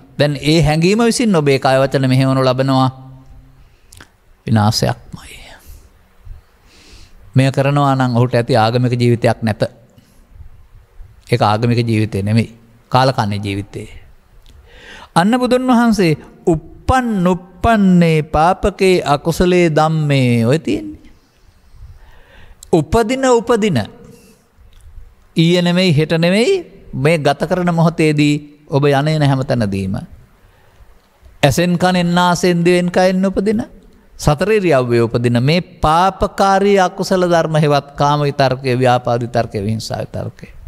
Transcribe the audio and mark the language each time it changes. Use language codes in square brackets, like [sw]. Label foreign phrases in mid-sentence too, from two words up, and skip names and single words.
[si] දැන් ඒ හැඟීම විසින් ඔබේ කය වචන මෙහෙවනු ලබනවා විනාශයක්මයි. මෙය කරනවා නම් ඔහුට ඇති ආගමික ජීවිතයක් නැත. ඒක ආගමික ජීවිතේ නෙමෙයි. කාලකන්ණි ජීවිතේ. අන්න බුදුන් වහන්සේ [pi] උප්පන්නේ පාපකේ අකුසලේ ධම්මේ [si] ඔය තියෙන්නේ. උපදින ඊයේ නෙමෙයි හෙට නෙමෙයි මේ ගත කරන මොහොතේදී ඔබ යන්නේ නැ හැමතැනදීම. ඇසෙන් කනෙන් නාසෙන් දිවෙන් කයෙන් උපදින සතර ඉරියව්වේ උපදින මේ පාපකාරී අකුසල ධර්ම හේවත් කාම විතර්කය, ව්‍යාපාද විතර්කය, විහිංසා විතර්කය.